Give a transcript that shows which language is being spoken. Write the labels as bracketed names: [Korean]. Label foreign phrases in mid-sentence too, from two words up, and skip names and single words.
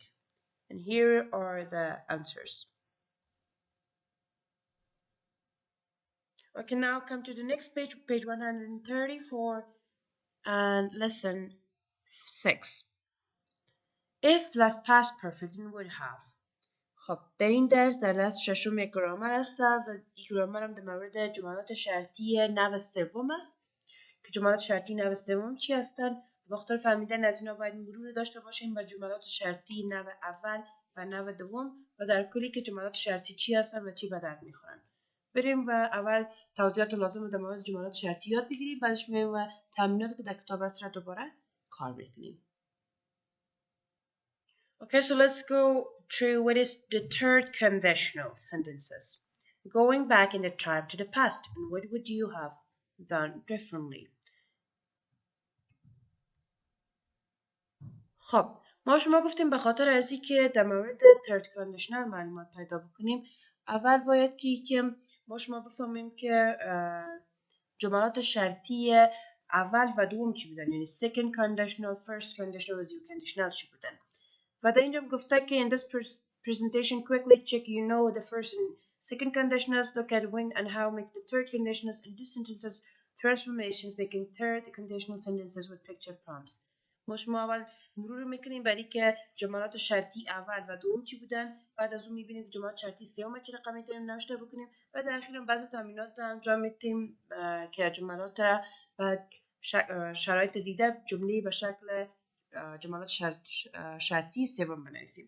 [English] And here are the answers. Okay, now come to the next page, page 134, and lesson 6. If plus past perfect would have. [Persian] خب در این درس در درس ششم یک گرامر هست و این گرامر هم در مورد جملات شرطی نوع سوم است که جملات شرطی نوع سوم چی هستن؟ بخاطر فهمیدن از اینا باید مرور داشته باشیم بر جملات شرطی نوع اول و نوع دوم و در کلی که جملات شرطی چی هستن و چی به درد میخورن. بریم و اول توضیحات لازم رو در مورد جملات شرطی یاد بگیریم، بعدش میایم و تمریناتی که در کتاب هست را دوباره کار میکنیم. [English] Okay, so let's go through what is the third conditional sentences. Going back in the time to the past, and what would you have done differently? [Persian] خب ما شما گفتیم به خاطر از اینکه در مورد [English] third conditional [Persian] معلومات پیدا بکنیم، اول باید که ما شما بفهمیم که جملات شرطی اول و دوم چی بودن، یعنی [English] second conditional, first conditional [Persian] و [English] zero conditional [Persian] چی بودن. و در اینجا گفته که [English] in this presentation quickly check you know the first and second conditionals, look at when and how make the third conditionals and do sentences transformations making third conditional sentences with picture prompts. [Persian] ما شما اول مرور میکنیم برای که جملات شرطی اول و دوم چی بودن، بعد از اون میبینیم که جملات شرطی سوم چه رقمی داریم نوشته بکنیم و در اخیرم بعضی تمرینات انجام میدیم که جملات را بعد شرایط دیده جمله به شکل جملات شرطی سوم بنویسیم.